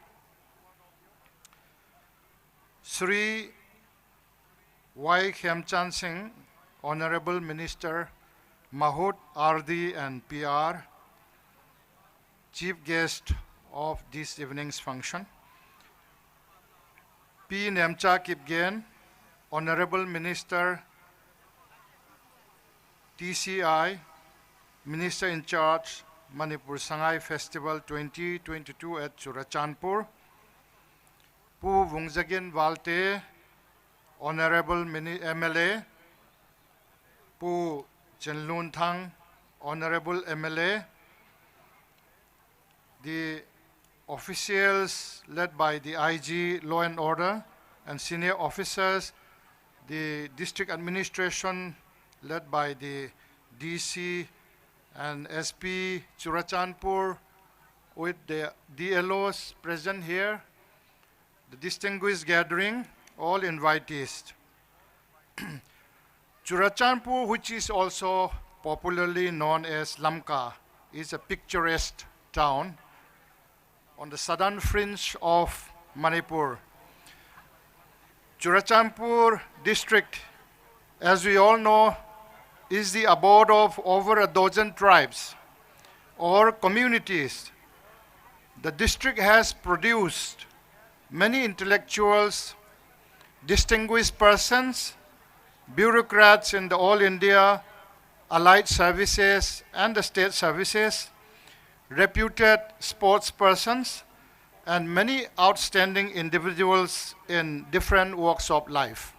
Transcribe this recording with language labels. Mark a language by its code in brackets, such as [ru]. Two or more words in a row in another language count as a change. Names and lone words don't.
[en] Sri Y. Khemchan Singh, Honorable Minister, Mahood RD and PR, Chief Guest of this evening's function. P. Nemcha Kipgen, Honorable Minister, TCI, Minister in Charge, Manipur Sangai Festival 2022 at CHURACHANDPUR. Pu Vungzagin Valte, Honorable MLA. Pu Chenlun Thang, Honorable MLA. The officials led by the IG Law and Order and senior officers, the district administration led by the DC and SP CHURACHANDPUR, with the DLOs present here, the distinguished gathering, all invitees. CHURACHANDPUR, which is also popularly known as LAMKA, is a picturesque town on the southern fringe of Manipur. CHURACHANDPUR district, as we all know, is the abode of over a dozen tribes or communities. The district has produced many intellectuals, distinguished persons, bureaucrats in the All India Allied Services and the State Services, reputed sports persons, and many outstanding individuals in different walks of life.